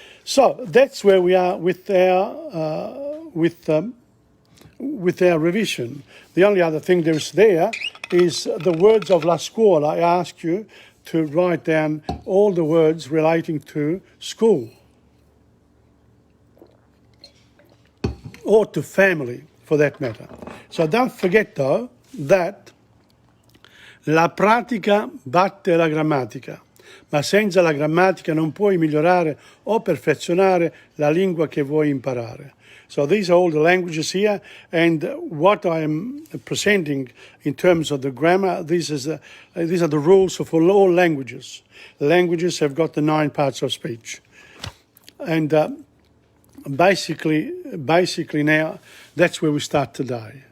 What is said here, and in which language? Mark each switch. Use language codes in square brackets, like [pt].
[en] So that's where we are with our revision. The only other thing there's there is the words of la scuola. I ask you to write down all the words relating to school or to family, for that matter. So don't forget, though, that [it] la pratica batte la grammatica, ma senza la grammatica non puoi migliorare o perfezionare la lingua che vuoi imparare. [en] So these are all the languages here, and what I am presenting in terms of the grammar, these are the rules for all languages. Languages have got the 9 parts of speech. And basically now, that's where we start today.